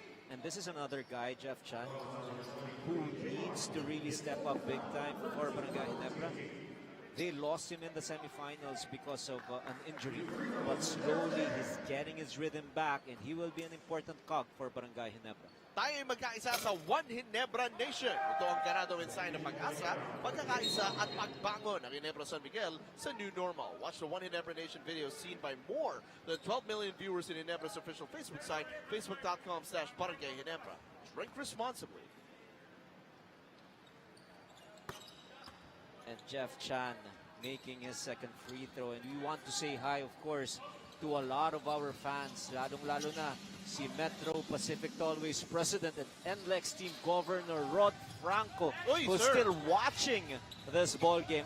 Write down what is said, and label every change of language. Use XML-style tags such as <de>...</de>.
<en>And this is another guy, Jeff Chan, who needs to really step up big time for Barangay Nebra. They lost him in the semifinals because of an injury, but slowly he's getting his rhythm back, and he will be an important cog for Barangay Ginebra.</en> <tl>Tayo ay magkaisa sa One Ginebra Nation. Ito ang ganado ensayo ng pag-asa, pagkakaisa at pagbangon ng Ginebra San Miguel sa</tl> <en>new normal. Watch the One Ginebra Nation video seen by more than 12 million viewers in Ginebra's official Facebook site, facebook.com/Barangay Ginebra. Drink responsibly. And Jeff Chan making his second free throw. And we want to say hi, of course, to a lot of our fans,</en> <tl>lalong-lalo na si</tl> <en>Metro Pacific Tollways President and NLEX Team Governor Rod Franco, who's still watching this ball game.</en>